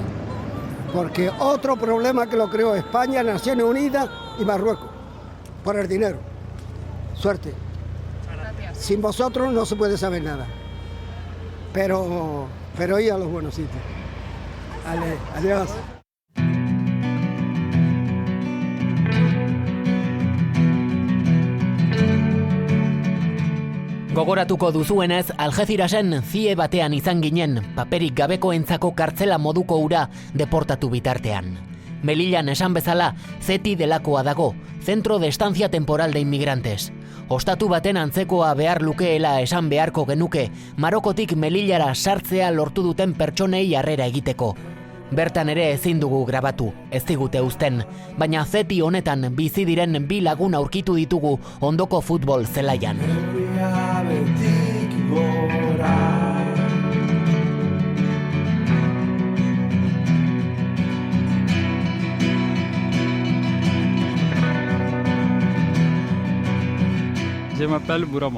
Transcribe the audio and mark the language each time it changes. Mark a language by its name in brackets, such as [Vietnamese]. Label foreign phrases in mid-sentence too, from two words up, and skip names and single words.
[Spanish] Porque otro problema que lo creó España, Naciones Unidas y Marruecos. Por el dinero. Suerte. Sin vosotros no se puede saber nada. Pero ir a los buenos sitios. Vale, adiós. [Basque] Gogoratuko duzuenez, Algezirasen zie batean izan ginen, paperik gabekoentzako kartzela moduko ura deportatu bitartean. Melillan esan bezala, CETI delakoa dago, Centro de Estancia Temporal de Inmigrantes. Ostatu baten antzekoa behar lukeela esan beharko genuke, Marokotik Melillara sartzea lortu duten pertsonei harrera egiteko. Bertan ere ezin dugu grabatu, ez digute uzten, baina CETI honetan bizi diren bi lagun aurkitu ditugu ondoko futbol zelaian. [French] Je m'appelle Bourama.